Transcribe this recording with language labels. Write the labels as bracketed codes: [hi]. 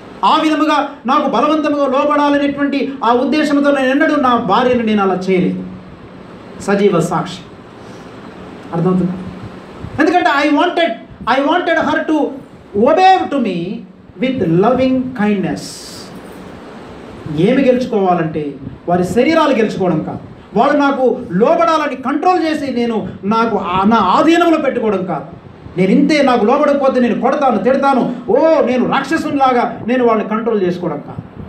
[te] ఆ విధముగా నాకు బలవంతంగా లోబడాలనేటువంటి ఆ ఉద్దేశంతో నేను ఎన్నడూ నా భార్యను నేను అలా చేయలేదు. సజీవ సాక్షి. అర్థమవుతుందా? [en] ఎందుకంటే I wanted her to obey to me with loving kindness. [te] ఏమి గెలుచుకోవాలంటే వారి శరీరాలు గెలుచుకోవడం కాదు, వాళ్ళు నాకు లోబడాలని కంట్రోల్ చేసి నాకు నా ఆధీనంలో పెట్టుకోవడం కాదు. నేను ఇంతే, నాకు లోబడకపోతే నేను కొడతాను, తిడతాను, నేను రాక్షసునిలాగా నేను వాళ్ళని కంట్రోల్ చేసుకోవడం కాదు.